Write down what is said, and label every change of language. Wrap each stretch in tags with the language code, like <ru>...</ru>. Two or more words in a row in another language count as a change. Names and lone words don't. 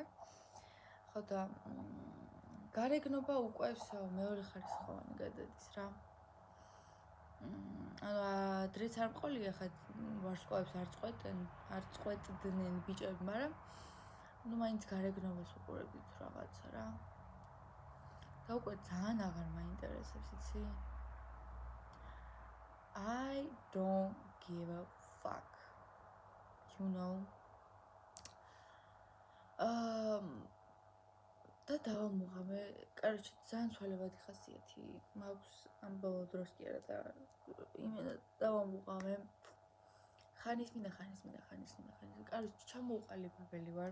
<ka>ხო და გარეგნობა უკვე მეორე ხარისხოვანი გადადის რა. ანუ ადრეც არ მყოლია ხა ვარსკვლავებს არ წყვეტდნენ ბიჭები, მაგრამ ну მაინც გარეგნობას უყურებდით რაღაცა რა. და უკვე ძალიან აღარ მაინტერესებს, იცი?</ka> <en>I don't give a fuck. You know?</en> <ka>და დავამუღამე, კაროჩე, ძალიან ცვალებადი ხასიათი მაქვს ამ ბოლო დროს კი არა და იმენა დავამუღამე. ხანის მინდა. კაროჩე, ჩამოუყალიბებელი ვარ.</ka>